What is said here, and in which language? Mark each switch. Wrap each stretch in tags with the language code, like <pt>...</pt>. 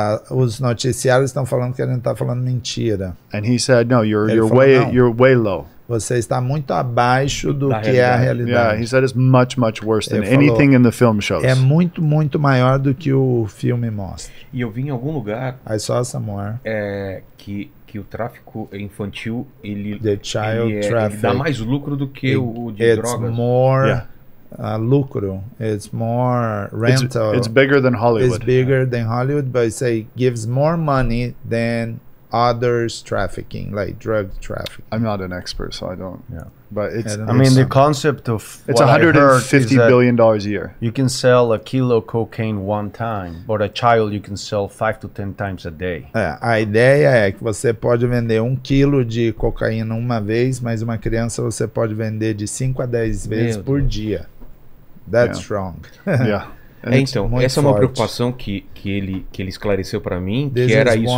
<pt>Os noticiários estão falando que a gente está falando mentira.</pt> <en>And he said, no, you're</en> <pt>falou,</pt> <en>you're way low.</en> <pt>Você está muito abaixo do que é a realidade.</pt> <en>Yeah, he said it's much worse than</en> <pt>Ele falou,</pt> <en>anything in the film shows.</en> <pt>É muito maior do que o filme mostra. E eu vi em algum lugar</pt> <en>I saw somewhere.</en> <pt>Que o tráfico infantil ele</pt> <en>traffic</en> <pt>dá mais lucro do que o de</pt> <en>it's</en> <pt>drogas.</pt> <en>More lucro. It's more rental. It's bigger than Hollywood. It's bigger than Hollywood, but it gives more money than others trafficking, like drug trafficking. I'm not an expert, so I don't. Yeah, but it's. I mean, the concept of it's $150 billion a year. You can sell a kilo of cocaine one time, but a child you can sell 5 to 10 times a day.</en> <pt>A ideia é que você pode vender 1 quilo de cocaína uma vez, mas uma criança você pode vender de 5 a 10 vezes por dia.</pt> <en>That's strong. Yeah.</en> <pt>Então, essa é uma preocupação que ele esclareceu para mim, que era isso.</pt>